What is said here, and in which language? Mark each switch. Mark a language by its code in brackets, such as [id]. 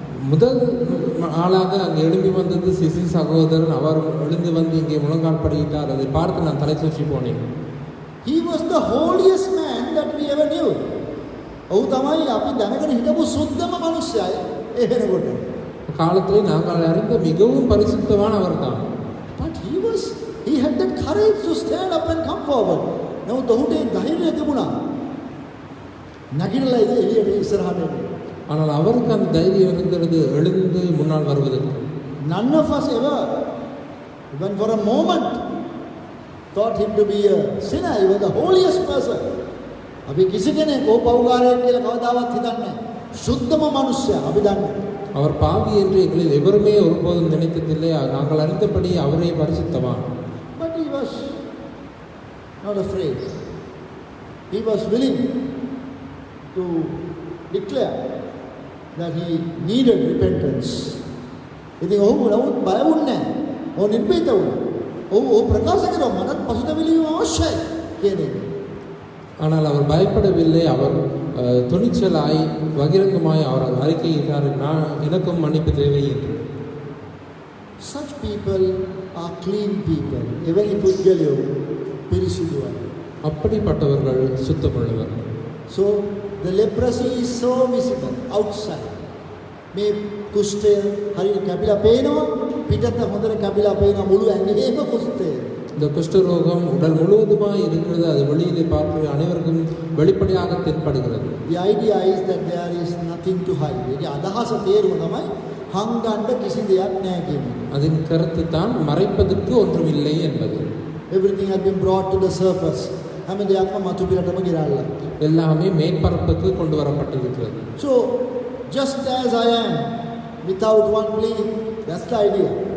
[ta] முதல் ஆளாக அங்கே எழும்பி வந்தது சிசில் சகோதரன். அவர் எழுந்து வந்து இங்கே முழங்கால் படியிட்டார். அதை பார்த்து நான் தலை தூக்கி போனேன். [en] He was the holiest man that we ever knew. [si] ඔහු තමයි අපි දැනගෙන හිටපු සුද්ධම මිනිස්සයා ඒ වෙනකොට. [ta] காலத்திலே நாங்கள் அறிந்த மிகவும் பரிசுத்தமான அவர்தான். [en] But he had that courage to stand up and come forward. [si] නමුත් ඔහුට ඒ ධෛර්යය තිබුණා. නැගිටලා එළියට ඉස්සරහට එන්න. [ta] ஆனால் அவருக்கு அந்த தைரியம் இருந்தது எழுந்து முன்னால் வருவதற்கு. [en] None of us ever, even for a moment, thought him to be a sinner. He was the holiest person. [si] අපි කිසි කෙනෙක් ඕ පව්කාරයෙක් කියලා කවදාවත් හිතන්නේ නැහැ. සුද්ධම මිනිස්සයා අපි දන්නේ. [ta] அவர் பாவி என்று எங்களில் எவருமே ஒருபோதும் நினைத்ததில்லை. நாங்கள் அறிந்தபடி அவரே பரிசுத்தவான். [en] But he was not afraid. He was willing to declare that he needed repentance. [si] ඉතින් ඔහු නමුත් බය වුණේ නැහැ. ඔහු නිර්භීත වුණා. ඔහු ප්‍රකාශ කළා මනත් පසුතැවිලි අවශ්‍යයි කියන එක. [ta] ஆனால் அவர் பயப்படவில்லை. அவர் துணிச்சலாய் பகிரங்கமாய் அவர் அறிக்கையிட்டார், நான் எனக்கும் மன்னிப்பு தேவை என்று. [en] Such people are clean people. [si] එවැනි පුද්ගලයෝ පිරිසිදුයි. [ta] அப்படிப்பட்டவர்கள் சுத்தமுள்ளவர்கள். [en] So the leprosy is so visible outside. [si] මේ කුෂ්ඨය හරියට කැපිලා පේනවා, පිටත හොඳට කැපිලා පේනවා, මුළු ඇඟේම කුෂ්ඨය. [ta] இந்த குஷ்டரோகம் உடல் முழுவதுமாய் இருக்கிறது. அது வெளியிலே பார்க்கிற அனைவருக்கும் வெளிப்படையாக தென்படுகிறது. [en] The idea is that there is nothing to hide. [si] ඒකේ අදහස තේරුම තමයි හංගන්න කිසි දෙයක් නැහැ කියන එක. [ta] அதன் கருத்து தான் மறைப்பதற்கு ஒன்றும் இல்லை என்பது. [en] Everything has been brought to the surface. [si] හැම දෙයක්ම මතු පිටටම ගිරල්ලා. [ta] எல்லாமே மேற்பரப்புக்கு கொண்டு வரப்பட்டிருக்கிறது. [en] So just as I am without one plea, that's the idea.